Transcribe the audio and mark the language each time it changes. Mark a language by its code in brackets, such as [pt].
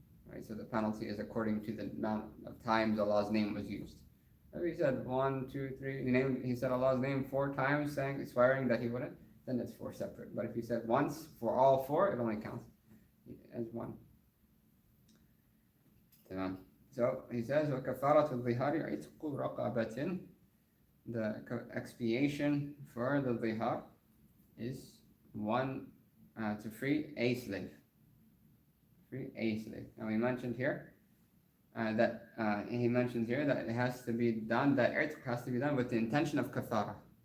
[en] Right, so the penalty is according to the amount of times Allah's name was used. If he said 1, 2, 3, he said Allah's name 4 times, swearing that he wouldn't, then it's 4 separate. But if he said once for all 4, it only counts as 1. So he says, [ar] وَكَفَارَةُ الظِّهَارِ عِتْقُ رَقَبَةٍ. [en] The expiation for the zihar is 1 to free a slave. Free a slave. Now we mentioned here that he mentions here that it has to be done, that itq has to be done with the intention of kafara.